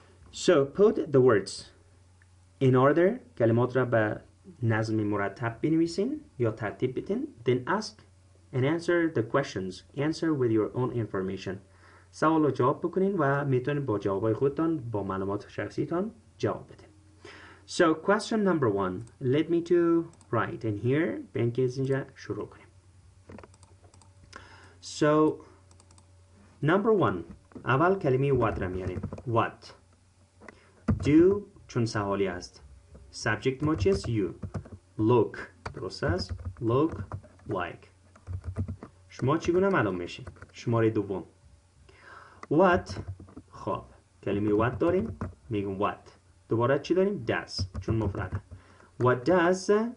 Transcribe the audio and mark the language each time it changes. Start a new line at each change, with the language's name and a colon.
English: so put the words in order
Persian: کلمات را به نظم مرتب بنویسین یا ترتیب بدین
English: then ask and answer the questions answer with your own information
Persian: سوال رو جواب بکنین و میتونین با جوابای خودتان با معلومات شخصیتان جواب بدین.
English: so question number 1 let me to write in here
Persian: به اینکه از اینجا شروع کنیم. so number 1 اول کلمه what را میاریم what do چون سوالی است subject ما چیست you look درست است look like شما چگونه معلوم میشه شماره دوم what خب کلمه what داریم میگم what دوباره چی داریم does چون مفرده what does